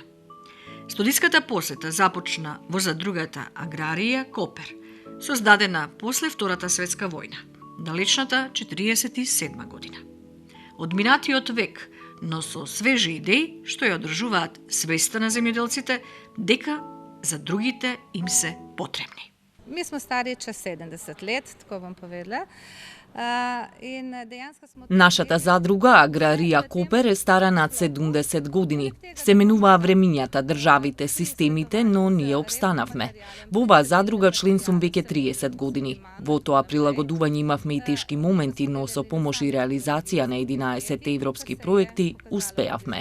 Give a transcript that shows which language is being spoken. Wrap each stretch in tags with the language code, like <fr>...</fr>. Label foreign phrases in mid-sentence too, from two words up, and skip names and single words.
<mk>Студиската посета започна во задругата Аграрија Копер, создадена после Втората светска војна, далечната 47 година. Од минатиот век, но со свежи идеи што ја одржуваат свеста на земјоделците дека задругите им се потребни.</mk> <sl>Mi smo stariji čez 70 let, tako bom povedala.</sl> <mk>Нашата задруга Аграрија Копер е стара над 70 години. Се менуваа времињата, државите, системите, но ние обстанавме. Во оваа задруга член сум веќе 30 години. Во тоа прилагодување имавме и тешки моменти, но со помош и реализација на 11 европски проекти успеавме.</mk>